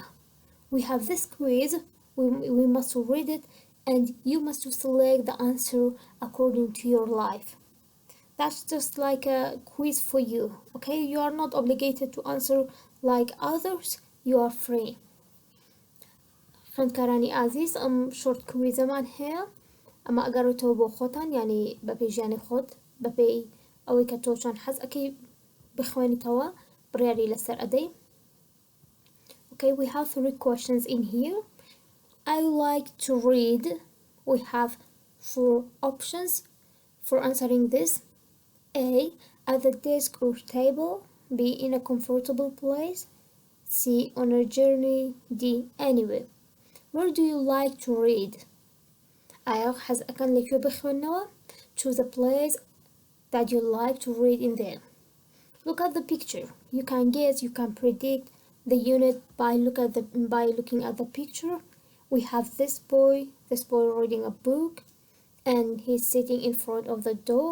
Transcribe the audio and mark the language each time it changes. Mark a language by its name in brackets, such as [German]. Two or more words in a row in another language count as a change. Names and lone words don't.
[English] We have this quiz. We must read it and you must select the answer according to your life. That's just like a quiz for you. Okay, you are not obligated to answer like others. You are free. [Central Kurdish] خنکارانی عزیز [English] short quiz [Central Kurdish] هەیە ئەمە ئەگەڕێتەوە بۆ خۆتان یعنی بە پێیژیانی خۆت بەپێی ئەوەی کە تۆ چۆن حەز ئەەکەی بخوێنیتەوە بڕیاری لەسەر ئەدەی. [English] Okay, we have 3 questions in here. I like to read. We have 4 options for answering this. A. At the desk or table. B. In a comfortable place. C. On a journey. D. Anywhere. Where do you like to read? [Central Kurdish] ئایا حەز ئەەکەن لەکوێ بخوێنەوە؟ [English] Choose a place that you like to read in there. Look at the picture. You can guess, you can predict the unit by looking at the picture. We have this boy reading a book and he's sitting in front of the door.